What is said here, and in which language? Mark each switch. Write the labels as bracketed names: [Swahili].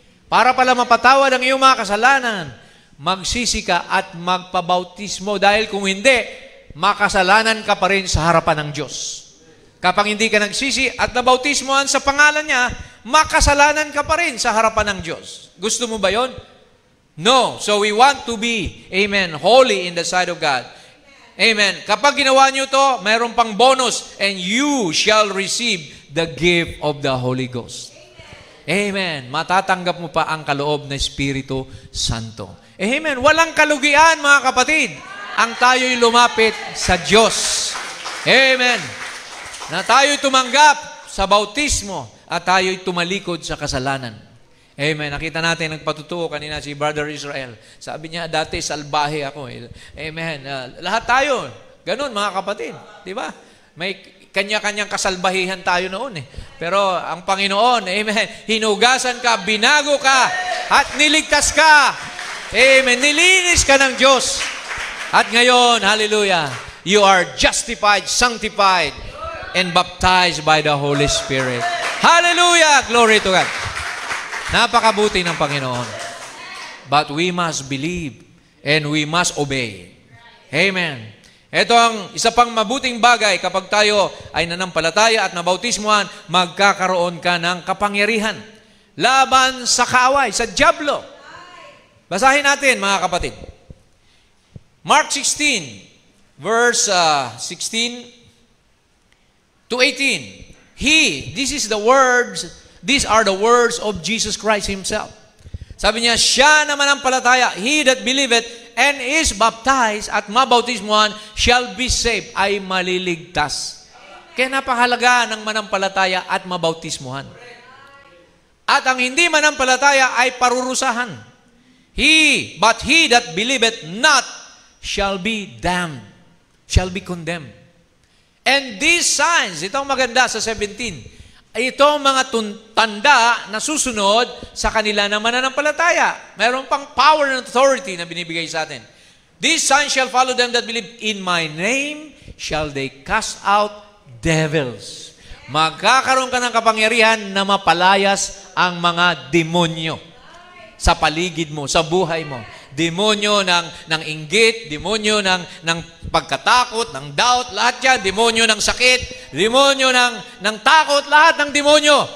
[Filipino] Para pala mapatawad ang iyong mga kasalanan. Magsisi ka at magpabautismo. Dahil kung hindi, makasalanan ka pa rin sa harapan ng Diyos. Kapag hindi ka nagsisi at nabautismohan sa pangalan niya, makasalanan ka pa rin sa harapan ng Diyos. Gusto mo ba yon? No. [English] So we want to be, amen, holy in the sight of God. Amen. [Filipino] Kapag ginawa nyo to, mayroon pang bonus, [English] and you shall receive the gift of the Holy Ghost. Amen. [Filipino] Matatanggap mo pa ang kaloob na Espiritu Santo. Amen. Walang kalugian, mga kapatid, ang tayo'y lumapit sa Diyos. Amen. Na tayo'y tumanggap sa bautismo at tayo'y tumalikod sa kasalanan. Amen. Nakita natin, nagpatutuo kanina si Brother Israel. Sabi niya, dati salbahe ako. Amen. Lahat tayo. Ganun, mga kapatid. Di ba? May kanya-kanyang kasalbahihan tayo noon. Pero ang Panginoon, amen, hinugasan ka, binago ka, at niligtas ka. Amen. Nilinis ka ng Diyos. At ngayon, [English] hallelujah, you are justified, sanctified, and baptized by the Holy Spirit. Hallelujah! Glory to God. [Filipino] Napakabuti ng Panginoon. [English] But we must believe and we must obey. Amen. [Filipino] Ito ang isa pang mabuting bagay kapag tayo ay nanampalataya at nabautismuhan, magkakaroon ka ng kapangyarihan laban sa kaaway, sa dyablo. Basahin natin, mga kapatid. Mark 16, verse 16 to 18. [English] These are the words of Jesus Christ Himself. [Filipino] Sabi niya, siya na manampalataya, [English] he that believeth and is baptized [Filipino] at mabautismuhan [English] shall be saved, [Filipino] ay maliligtas. Kaya napakahalaga ng manampalataya at mabautismuhan. At ang hindi manampalataya ay parurusahan. [English] But he that believeth not shall be damned, shall be condemned. And these signs, [Filipino] ito ang maganda sa 17, ito ang mga tanda na susunod sa kanila na mananampalataya. Mayroon pang [English] power and authority [Filipino] na binibigay sa atin. [English] These signs shall follow them that believe. In my name shall they cast out devils. [Filipino] Magkakaroon ka ng kapangyarihan na mapalayas ang mga demonyo sa paligid mo, sa buhay mo. Demonyo ng inggit, demonyo ng pagkatakot, ng doubt, lahat yan. Demonyo ng sakit, demonyo ng takot, lahat ng demonyo.